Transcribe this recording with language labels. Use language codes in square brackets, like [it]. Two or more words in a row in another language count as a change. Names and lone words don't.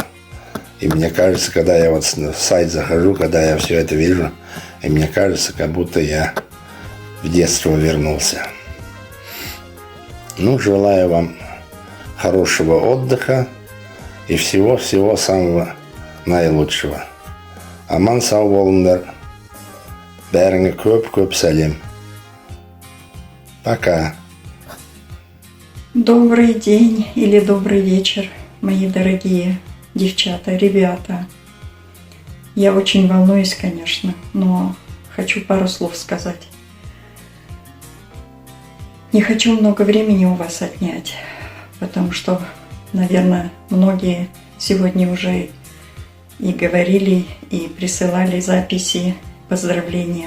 [ru] И мне кажется, когда я вот в сайт захожу, когда я все это вижу, и мне кажется, как будто я в детство вернулся. Ну, желаю вам хорошего отдыха и всего самого наилучшего. [kk] Аман сау болыңдар. Бәріңе көп сәлем. [ru] Пока. Добрый день или добрый вечер, мои дорогие девчата, ребята. Я очень волнуюсь, конечно, но хочу пару слов сказать. Не хочу много времени у вас отнять, потому что, наверное, многие сегодня уже и говорили, и присылали записи, поздравления.